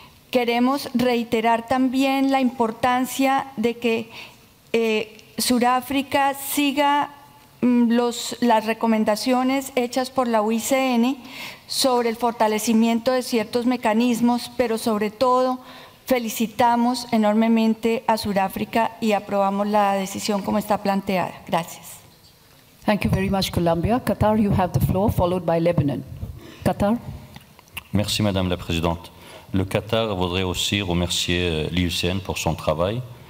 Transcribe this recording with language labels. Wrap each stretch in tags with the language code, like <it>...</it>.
<es>Queremos reiterar también la importancia de que Sudáfrica siga las recomendaciones hechas por la UICN sobre el fortalecimiento de ciertos mecanismos, pero sobre todo felicitamos enormemente a Sudáfrica y aprobamos la decisión como está planteada. Gracias.</es> <en>Thank you very much, Colombia. Qatar, you have the floor, followed by Lebanon. Qatar.</en> <fr>Merci, Madame la Présidente. Le Qatar voudrait aussi remercier l'IUCN pour son travail.</fr>